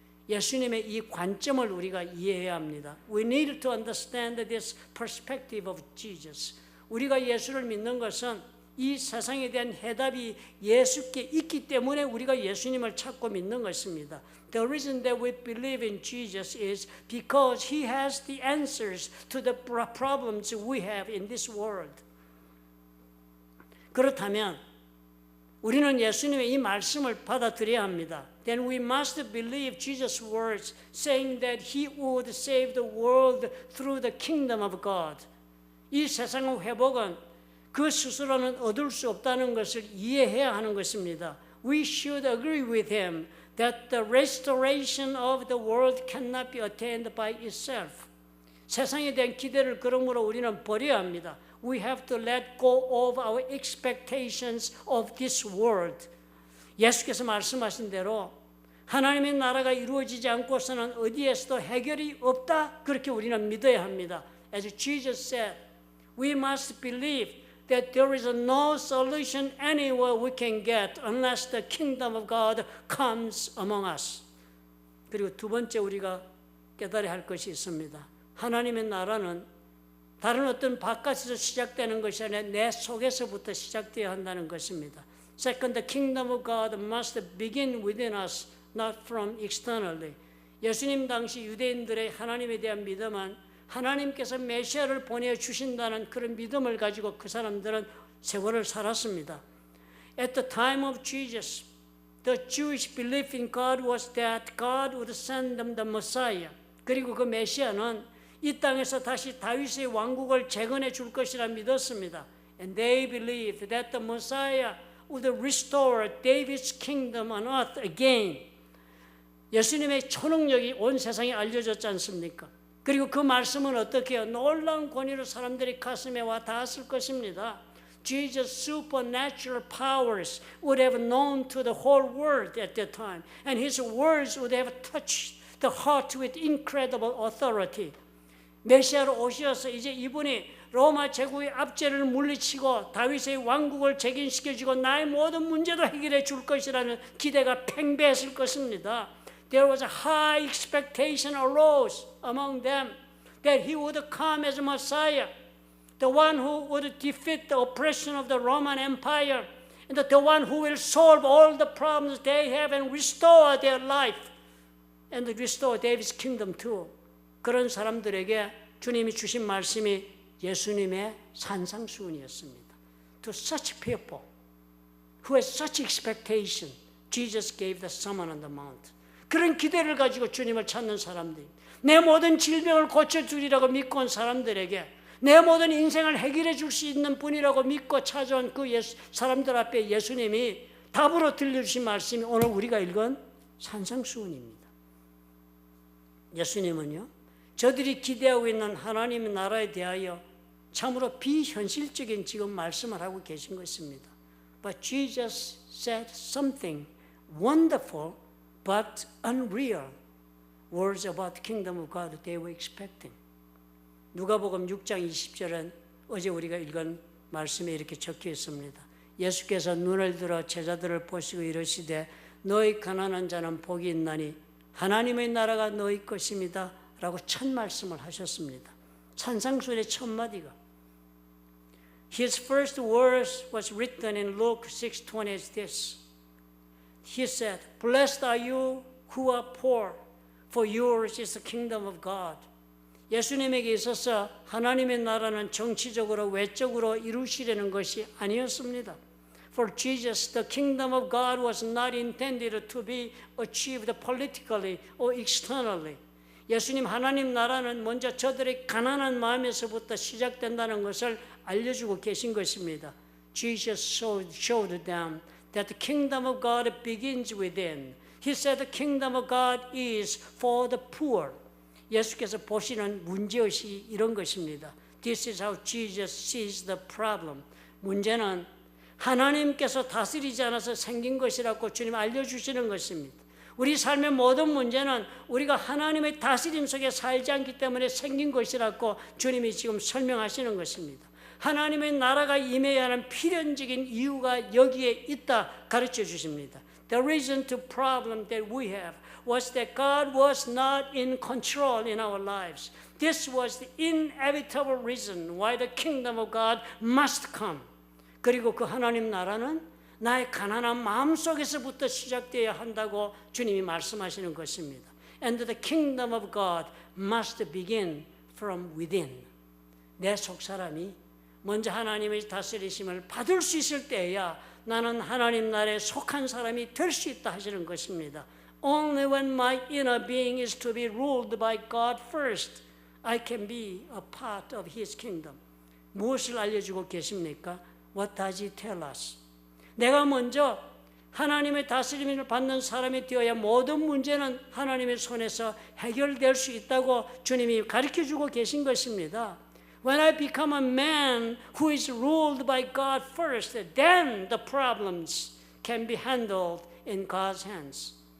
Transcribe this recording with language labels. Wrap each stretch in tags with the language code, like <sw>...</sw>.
<ko>예수님의 이 관점을 우리가 이해해야 합니다.</ko> <en>We need to understand this perspective of Jesus.</en> <ko>우리가 예수를 믿는 것은 이 세상에 대한 해답이 예수께 있기 때문에 우리가 예수님을 찾고 믿는 것입니다.</ko> <en>The reason that we believe in Jesus is because He has the answers to the problems we have in this world.</en> <ko>그렇다면 우리는 예수님의 이 말씀을 받아들여야 합니다.</ko> <en>Then we must believe Jesus' words saying that He would save the world through the kingdom of God.</en> <ko>이 세상의 회복은 그 스스로는 얻을 수 없다는 것을 이해해야 하는 것입니다.</ko> <en>We should agree with Him that the restoration of the world cannot be attained by itself.</en> <ko>세상에 대한 기대를 그러므로 우리는 버려야 합니다.</ko> <en>We have to let go of our expectations of this world.</en> <ko>예수께서 말씀하신 대로 하나님의 나라가 이루어지지 않고서는 어디에서도 해결이 없다. 그렇게 우리는 믿어야 합니다.</ko> <en>As Jesus said, we must believe that there is no solution anywhere we can get unless the kingdom of God comes among us.</en> <ko>그리고 두 번째 우리가 깨달아야 할 것이 있습니다. 하나님의 나라는 다른 어떤 바깥에서 시작되는 것이 아니라 내 속에서부터 시작되어야 한다는 것입니다.</ko> <en>Second, the kingdom of God must begin within us, not from externally.</en> <ko>예수님 당시 유대인들의 하나님에 대한 믿음은 하나님께서 메시아를 보내주신다는 그런 믿음을 가지고 그 사람들은 세월을 살았습니다.</ko> <en>At the time of Jesus, the Jewish belief in God was that God would send them the Messiah.</en> <ko>그리고 그 메시아는 이 땅에서 다시 다윗의 왕국을 재건해 줄 것이라 믿었습니다.</ko> <en>And they believed that the Messiah would restore David's kingdom on earth again.</en> <ko>예수님의 초능력이 온 세상에 알려졌지 않습니까? 그리고 그 말씀은 어떻게 해요? 놀라운 권위로 사람들이 가슴에 와 닿았을 것입니다.</ko> <en>Jesus' supernatural powers would have known to the whole world at that time. And His words would have touched the heart with incredible authority.</en> <ko>메시아로 오셔서 이제 이분이 로마 제국의 압제를 물리치고 다윗의 왕국을 재건시켜주고 나의 모든 문제도 해결해 줄 것이라는 기대가 팽배했을 것입니다.</ko> <en>There was a high expectation arose among them that He would come as Messiah, the one who would defeat the oppression of the Roman Empire, and the one who will solve all the problems they have and restore their life, and restore David's kingdom too.</en> <ko>그런 사람들에게 주님이 주신 말씀이 예수님의 산상수훈이었습니다.</ko> <en>To such people who had such expectation, Jesus gave the Sermon on the Mount.</en> <ko>그런 기대를 가지고 주님을 찾는 사람들, 내 모든 질병을 고쳐주리라고 믿고 온 사람들에게 내 모든 인생을 해결해 줄 수 있는 분이라고 믿고 찾아온 그 사람들 앞에 예수님이 답으로 들려주신 말씀이 오늘 우리가 읽은 산상수훈입니다. 예수님은요, 저들이 기대하고 있는 하나님의 나라에 대하여 참으로 비현실적인 지금 말씀을 하고 계신 것입니다.</ko> <en>But Jesus said something wonderful but unreal words about the kingdom of God they were expecting.</en> <ko>누가복음 6장 20절은 어제 우리가 읽은 말씀에 이렇게 적혀 있습니다. 예수께서 눈을 들어 제자들을 보시고 이르시되 너희 가난한 자는 복이 있나니 하나님의 나라가 너희 것입니다 라고 첫 말씀을 하셨습니다. 산상수훈의 첫 마디가</ko> <en>His first words was written in Luke 6:20 as this. He said, Blessed are you who are poor, for yours is the kingdom of God.</en> <ko>예수님에게 있어서 하나님의 나라는 정치적으로 외적으로 이루시려는 것이 아니었습니다.</ko> <en>For Jesus, the kingdom of God was not intended to be achieved politically or externally.</en> <ko>예수님 하나님 나라는 먼저 저들의 가난한 마음에서부터 시작된다는 것을 알려주고 계신 것입니다.</ko> <en>Jesus showed them that the kingdom of God begins within. He said the kingdom of God is for the poor.</en> <ko>예수께서 보시는 문제의식이 이런 것입니다.</ko> <en>This is how Jesus sees the problem.</en> <ko>문제는 하나님께서 다스리지 않아서 생긴 것이라고 주님 알려주시는 것입니다. 우리 삶의 모든 문제는 우리가 하나님의 다스림 속에 살지 않기 때문에 생긴 것이라고 주님이 지금 설명하시는 것입니다. 하나님의 나라가 임해야 하는 필연적인 이유가 여기에 있다 가르쳐 주십니다.</ko> <en>The reason to problem that we have was that God was not in control in our lives. This was the inevitable reason why the kingdom of God must come.</en> <ko>그리고 그 하나님 나라는 나의 가난한 마음속에서부터 시작되어야 한다고 주님이 말씀하시는 것입니다.</ko> <en>And the kingdom of God must begin from within.</en> <ko>내 속사람이 먼저 하나님의 다스리심을 받을 수 있을 때야 나는 하나님 나라에 속한 사람이 될 수 있다 하시는 것입니다.</ko> <en>Only when my inner being is to be ruled by God first, I can be a part of His kingdom.</en> <ko>무엇을 알려주고 계십니까?</ko> <en>What does He tell us?</en> <ko>내가 먼저 하나님의 다스림을 받는 사람이 되어야 모든 문제는 하나님의 손에서 해결될 수 있다고 주님이 가르쳐주고 계신 것입니다.</ko> <en>When I become a man who is ruled by God first, then the problems can be handled in God's hands.</en>